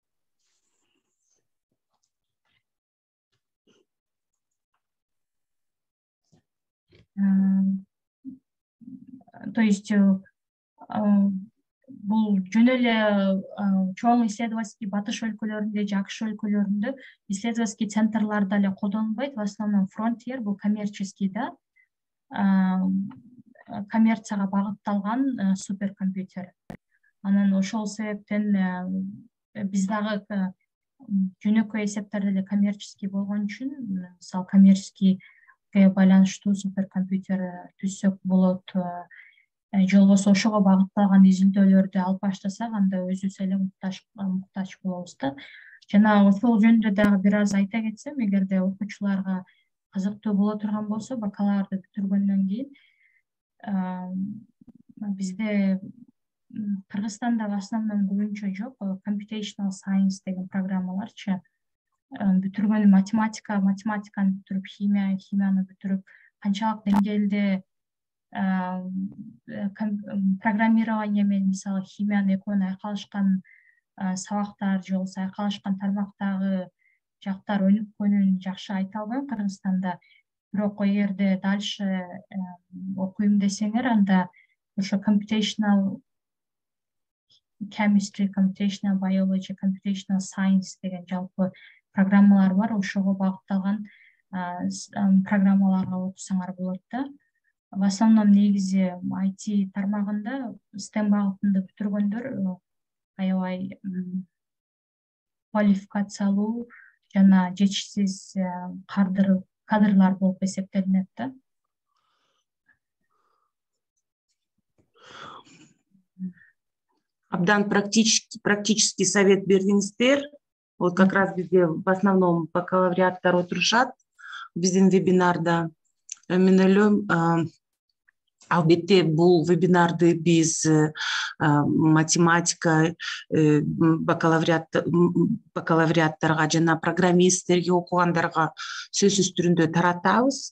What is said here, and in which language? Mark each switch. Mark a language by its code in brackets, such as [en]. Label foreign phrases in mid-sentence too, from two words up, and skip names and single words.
[ky] То есть бул жөн эле чоң исследовательский батыш өлкөлөрүндө же АКШ өлкөлөрүндө исследовательский центрларда эле колдонулбайт. В основном Frontier бул коммерческий да, коммерцияга багытталган суперкомпьютер. Анан ошол себептен биз дагы жөнөкөй эсептерде эле коммерческий болгон үчүн мисалы коммерческийге байланыштуу суперкомпьютер түзсөк болот. Же болбосо ошого багытталган изилдөөлөрдү алып баштасак, анда өзүбүз эле муктач болобуз да. Жана ошол жөнүндө дагы бир аз айта кетсем, эгерде окуучуларга кызыктуу боло турган болсо, бакалаврды бүтүргөндөн кийин бизде Кыргызстанда [ru] в основном [ky] көбүнчө жок, [en] computational science [ky] деген программаларчы. Бүтүргөн математиканы бүтүрүп, химияны бүтүрүп, канчалык деңгээлде программирование менен мисалы химияны экөөнү айкалышкан сабактар же болбосо айкалышкан тармактагы жактар өнүккөнүн жакшы айта албайм Кыргызстанда. Бирок эгерде [ru] дальше окуйм [ky] десеңер, анда ошо [en] computational chemistry, computational biology, computational science [ky] деген жалпы программалар бар. Ошого багытталган программаларга окусаңар болот да. [ru] В основном [ky] негизи IT тармагында STEM багытында бүтүргөндөр аябай квалификациялуу жана жетишсиз кадрлар болуп эсептелинет да. Абдан [ru] практический совет [ky] бердиңиздер. [ru] Вот как раз [ky] бизде [ru] в основном [ky] бакалавриаттар отурушат биздин вебинарда. Мен ойлойм, албетте бул вебинарды биз математика бакалавриаттарга жана программисттерге окугандарга сөзсүз түрүндө таратабыз.